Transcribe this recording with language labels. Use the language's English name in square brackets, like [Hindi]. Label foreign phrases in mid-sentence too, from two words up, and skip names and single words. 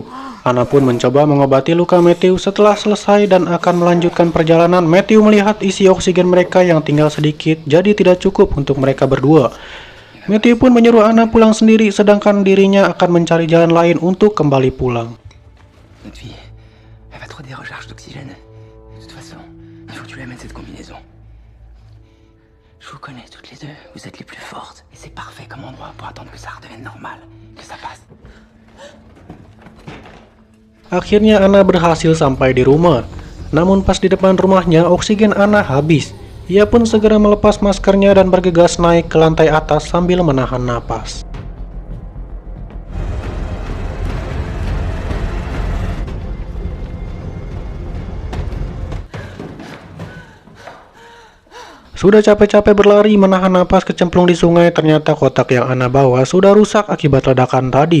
[Indonesian] Anna pun mencoba mengobati luka Matthew. Setelah selesai dan akan melanjutkan perjalanan, Matthew melihat isi oksigen mereka yang tinggal sedikit, jadi tidak cukup untuk mereka berdua. Matthew pun menyuruh Anna pulang sendiri, sedangkan dirinya akan mencari jalan lain untuk kembali pulang. [French] Notre fille, elle va trop des recharges d'oxygène. De toute façon, il faut que tu lui amènes cette combinaison. Je vous connais toutes les deux, vous êtes les plus fortes. Et c'est parfait comme endroit pour attendre que ça redevienne normal, que ça passe. [Indonesian] Akhirnya Anna berhasil sampai di rumah. Namun pas di depan rumahnya, oksigen Anna habis. Ia pun segera melepas maskernya dan bergegas naik ke lantai atas sambil menahan napas. Sudah capek-capek berlari menahan napas kecemplung di sungai, ternyata kotak yang Anna bawa sudah rusak akibat ledakan tadi.